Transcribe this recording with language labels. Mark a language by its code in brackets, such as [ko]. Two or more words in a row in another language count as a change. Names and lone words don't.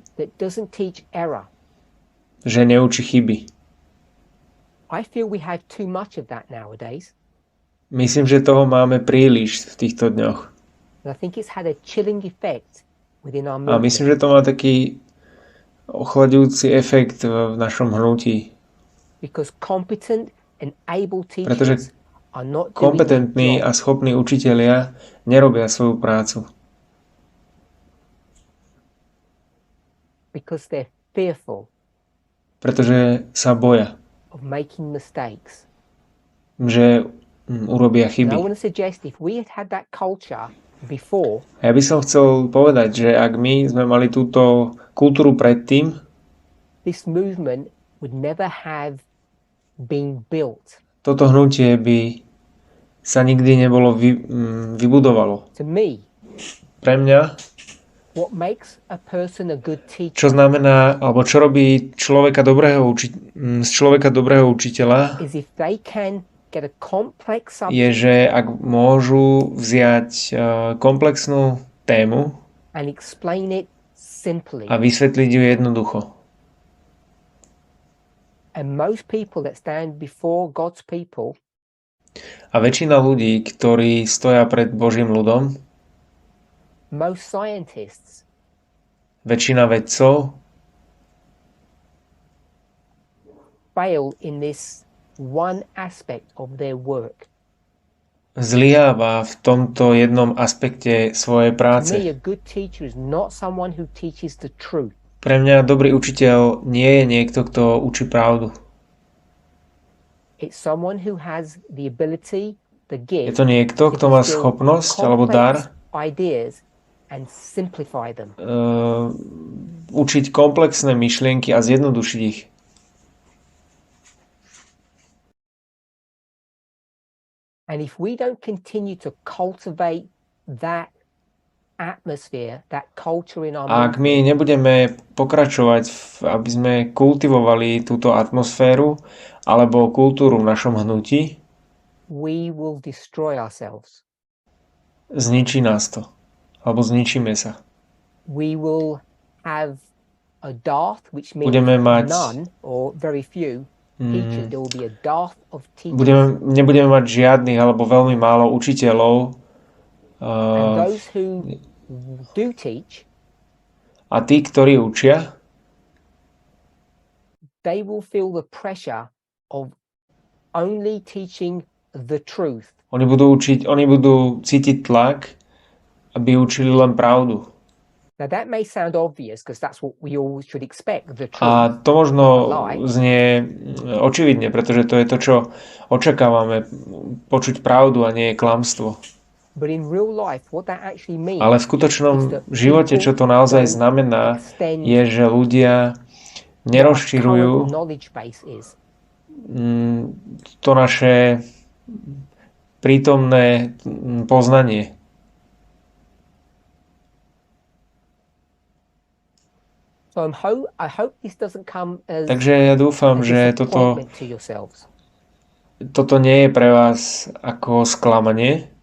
[en] that doesn't teach error. [sk] že neučí chyby. [en] I feel we have too much of that nowadays. [sk] Myslím, že toho máme príliš v týchto dňoch. [en] And I think it's had a chilling effect within our [sk] A [en] movement. [sk] myslím, že to má taký ochladujúci efekt v našom hnutí. [en] Because competent and able [sk] Pretože [en] teachers are not doing [sk] kompetentní [en] their [sk] a [en] job [sk] schopní učitelia nerobia svoju prácu, [en] because they're fearful [sk] pretože sa boja, [en] of making mistakes. [sk] že urobia [en] And I [sk] chyby. [en] want to suggest if we had had that culture before, [sk] A ja by som chcel povedať, že ak my sme mali túto kultúru predtým, [en] this movement would never have been built. [sk] toto hnutie by sa nikdy nebolo vybudovalo. [en] To me, [sk] Pre mňa, [en] what makes a person a good [sk] čo [en] teacher [sk] znamená, alebo čo robí z človeka dobrého učiteľa, [en] is if they can get a complex [sk] je, [en] subject [sk] že ak môžu vziať komplexnú tému [en] and explain it simply. [sk] a vysvetliť ju jednoducho. [en] And most people that stand before God's people [sk] A väčšina ľudí, ktorí stoja pred Božím ľudom, [en] most scientists, [sk] väčšina vedcov, [en] fail in this one aspect of their work. [sk] zlyháva v tomto jednom aspekte svojej [en] To [sk] práce. [en] me, a good teacher is not someone who teaches the truth. [sk] Pre mňa dobrý učiteľ nie je niekto, kto učí pravdu. [en] It's someone who has the ability, the [sk] Je [en] gift, [sk] to niekto, kto má schopnosť alebo dar [en] ideas and simplify them. [sk] Učiť komplexné myšlienky a zjednodušiť ich. [en] And if we don't continue to cultivate that atmosphere, that culture in our [sk] A ak my nebudeme pokračovať, aby sme kultivovali túto atmosféru alebo kultúru v našom hnutí, [en] we will destroy ourselves. [sk] zničí nás to. Alebo zničíme sa. [en] We will have a dearth, which means [sk] Budeme mať [en] none or very few teachers. There will be a dearth of teachers. [sk] nebudeme mať žiadnych alebo veľmi málo učiteľov. [en] And those who do teach, [sk] A tí, ktorí učia, [en] they will feel the pressure of only teaching the truth. [sk] oni budú cítiť tlak, aby učili len pravdu. [en] Now that may sound obvious because that's what we all should expect, the truth. [sk] A to možno znie očividne, pretože to je to, čo očakávame, počuť pravdu a nie klamstvo. [en] But in real life, what that actually means, [sk] Ale v skutočnom živote, čo to naozaj znamená, je, že ľudia nerozširujú to naše prítomné poznanie. Takže ja dúfam, že toto nie je pre vás ako sklamanie,